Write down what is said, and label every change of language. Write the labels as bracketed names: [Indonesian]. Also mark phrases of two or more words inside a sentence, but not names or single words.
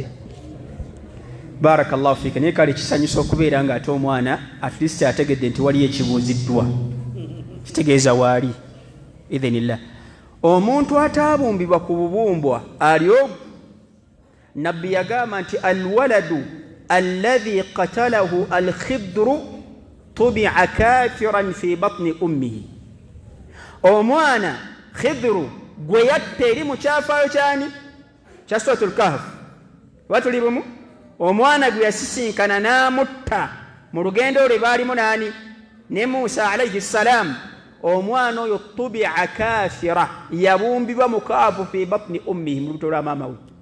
[Arabic] بارك الله فيك. [Ganda] Naye kale kisanyusa okubeera nga ate omwana [English] at least [Ganda] ategedde nti waliyo ekibuuziddwa, kitegeeza waali idhinillah. omuntu ataabumbibwa ku bubumbwa ali ogwo nabbi yagamba nti [Arabic] الولد الذي قتله الخضر طبع كافرا في بطن أمه, [Ganda] omwana khidru gwe yatta eri mu kyafaayo kyani kya suratul kahf batuli bumu, omwana gwe yasisinkana n'amutta mu lugendo lwe baalimu nani ne Musa [Arabic] عليه السلام, [Ganda] omwana oyo [Arabic] طبع كافرا [Ganda] yabumbibwa mukaafu [Arabic] في بطن أمه, [Ganda] mu lubuto lwa maama we.